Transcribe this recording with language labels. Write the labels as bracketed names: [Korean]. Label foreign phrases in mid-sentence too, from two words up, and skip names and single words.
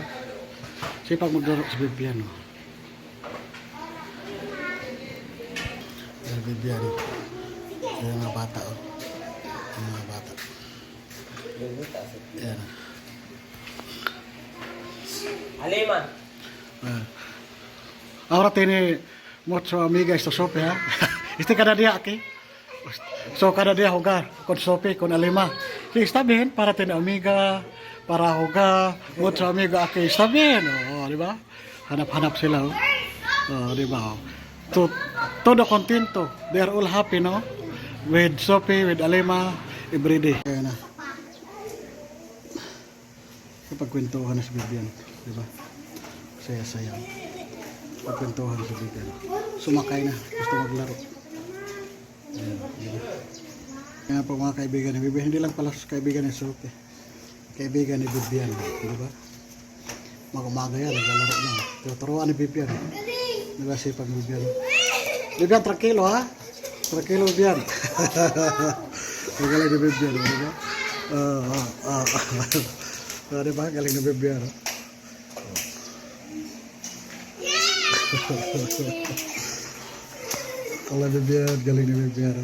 [Filipino] Sipag maglaro sa Bibian, no? Ayan, Bibian. Ayan mga bata, oh. Ayan mga bata. Ayan. Alima. [Spanish] Ahora tiene mucho amiga esta Sophie, ha? Cada día aquí. So, cada día jugar con Sophie, con Alima. Sí, está bien, para tener amiga, para jugar, mucho amiga aquí. Está bien, [Filipino] di ba? Hanap-hanap sila, di ba? [Spanish] Todo contento. [English] They are all happy, no? With Sophie, with Alima, every day. [Filipino] Kaya na. Kapagkwentuhan na si Bibian, di ba? Saya-saya. Pagkwentuhan si Bibian. Sumakay na, gusto maglaro. Ayan, di ba? Kaya po mga kaibigan ni Bibian, hindi lang pala kaibigan ni Sophie. Kaibigan ni Bibian, di ba? Mag-umaga yan, naglalaro na. Tuturuan ni Bibian. Di ba sipag Bibian? Bibian, [Spanish] tranquilo ha? [Filipino] Tranquilo Bibian. Galing ni Bibian, di ba? Di ba? Galing ni Bibian. Kalau Bibian, galing ni Bibian.